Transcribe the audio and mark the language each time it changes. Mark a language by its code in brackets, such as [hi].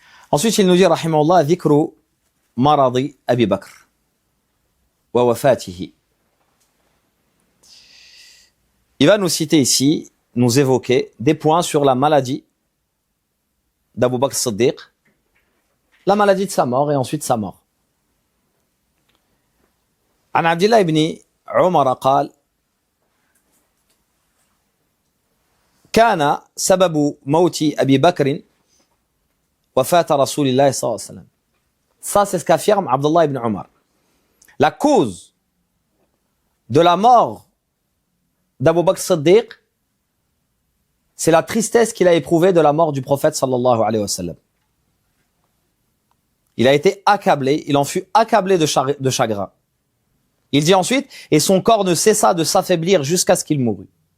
[fr] Ensuite, il nous dit, rahimahullah, [ar] dhikru maradi Abi Bakr wa wafatihi. [fr] Il va nous citer ici, nous évoquer des points sur la maladie d'Abu Bakr Siddiq, la maladie de sa mort et ensuite sa mort. [ar] عن عبد الله بن عمر قال كان سبب موت أبي بكر وفاة رسول الله صلى الله عليه وسلم. [fr] Ça, c'est ce qu'affirme Abdullah ibn Umar. La cause de la mort d'Abu Bakr Siddiq, c'est la tristesse qu'il a éprouvée de la mort du prophète sallallahu alayhi wa sallam. Il a été accablé, il en fut accablé de chagrin. Il dit ensuite, et son corps ne cessa de s'affaiblir jusqu'à ce qu'il mourût.